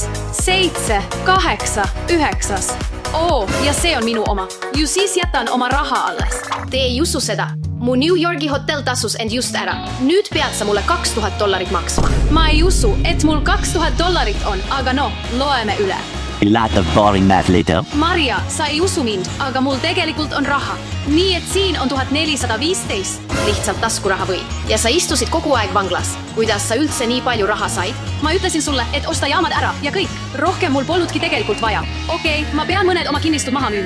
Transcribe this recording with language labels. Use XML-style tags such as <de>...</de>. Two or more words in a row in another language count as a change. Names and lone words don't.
<et>7, 8, 9. Ja see on minu oma. Ju siis jätan oma raha alles. Te ei usu seda. Mu New Yorgi hotell tasus end just ära. Nüüd pead sa mulle $2000 maksma. Ma ei usu, et mul $200 on, aga loeme üle.</et> <en>A lot of boring math later.</en> <et>Maria, sa ei usu mind, aga mul tegelikult on raha. Nii et siin on 1415. Lihtsalt taskuraha või? Ja sa istusid kogu aeg vanglas. Kuidas sa üldse nii palju raha said? Ma ütlesin sulle, et osta jaamad ära ja kõik. Rohkem mul polnudki tegelikult vaja. Okei, ma pean mõned oma kinnistud maha müüma.</et>